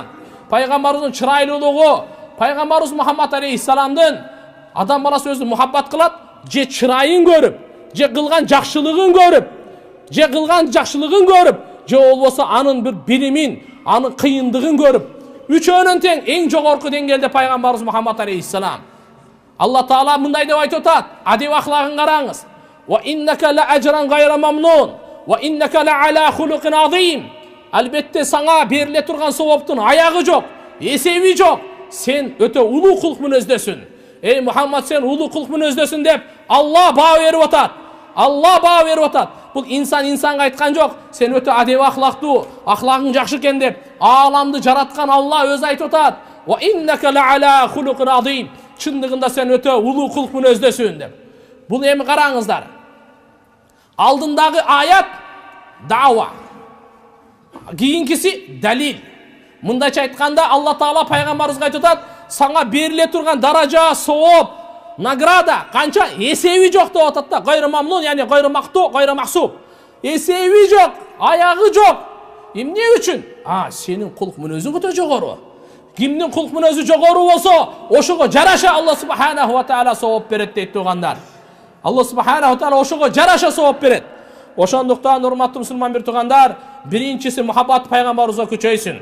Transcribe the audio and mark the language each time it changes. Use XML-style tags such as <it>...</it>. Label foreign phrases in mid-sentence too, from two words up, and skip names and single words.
<ky>Пайгамбарыбыздын чырайлуулугу, пайгамбарыбыз Мухаммад алейхиссаламдын адам баласы өзү мухаббат кылат, же чырайын көрүп, же кылган жакшылыгын көрүп, же болбосо анын бир билимин, анын кыйындыгын көрүп, үчөөнөн тең эң жогорку деңгээлде пайгамбарыбыз Мухаммад алейхиссалам. Алла Таала мындай деп айтып атат, адеп ахлагын караңыз.</ky> <ar>وإنك لأجرا غير ممنون وإنك لعلى خلق عظيم.</ar> <ky>Албетте саңа бериле турган сооптун аягы жок, эсеби жок. Сен өтө улуу кулк мүнөздөсүн. Эй Мухаммад, сен улуу кулк мүнөздөсүн деп Алла баа берип атат. Алла баа берип атат. Бул инсанга айткан жок. Сен өтө адеп ахлактуу, ахлагың жакшы экен деп ааламды жараткан Алла өзү айтып атат.</ky> <ar>وإنك لعلى خلق عظيم.</ar> <ky>Чындыгында сен өтө улуу кулк мүнөздөсүн деп. Бул эми караңыздар. Алдындагы аят дава. Кийинкиси далил. Мындайча айтканда Алла Таала пайгамбарыбызга айтып атат, саңа бериле турган даража, сооп, награда канча эсеби жок деп атат да.</ky> <ar>غير ممنون يعني غير مقطوع غير محسوب.</ar> <ky>Эсеби жок, аягы жок. Эмне үчүн? Сенин кулк мүнөзүң өтө жогору. Кимдин кулк мүнөзү жогору болсо, ошого жараша Алла</ky> <ar>سبحانه وتعالى</ar> <ky>сооп берет дейт туугандар. Алла</ky> <ar>سبحانه وتعالى</ar> <ky>ошого жараша сооп берет. Ошондуктан урматтуу мусулман бир туугандар, биринчиси мухаббат пайгамбарыбызга күчөйсүн.</ky>